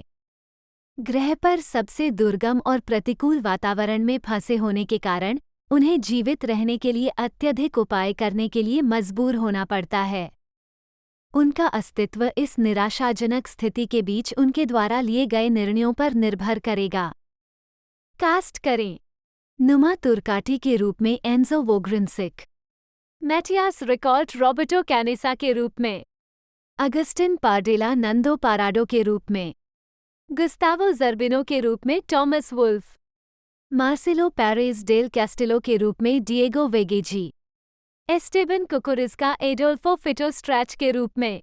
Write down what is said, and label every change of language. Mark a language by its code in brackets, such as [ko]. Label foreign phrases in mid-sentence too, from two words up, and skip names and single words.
[hi] ग्रह पर सबसे दुर्गम और प्रतिकूल वातावरण में फंसे होने के कारण उन्हें जीवित रहने के लिए अत्यधिक उपाय करने के लिए मजबूर होना पड़ता है। उनका अस्तित्व इस निराशाजनक स्थिति के बीच उनके द्वारा लिए गए निर्णयों पर निर्भर करेगा। कास्ट करें। नुमा तुर्काटी के रूप में एंजो वोग्रिनसिक, मैटियास रिकॉल्ट रॉबर्टो कैनेसा के रूप में, अगस्टिन पार्डेला नंदो पाराडो के रूप में, गुस्तावो जर्बिनो के रूप में टॉमस वुल्फ, मार्सेलो पेरेज डेल कैस्टिलो के रूप में डिएगो वेगेजी, एस्टेबन कुकुरिस्का एडोल्फो फिटो स्ट्रैच के रूप में,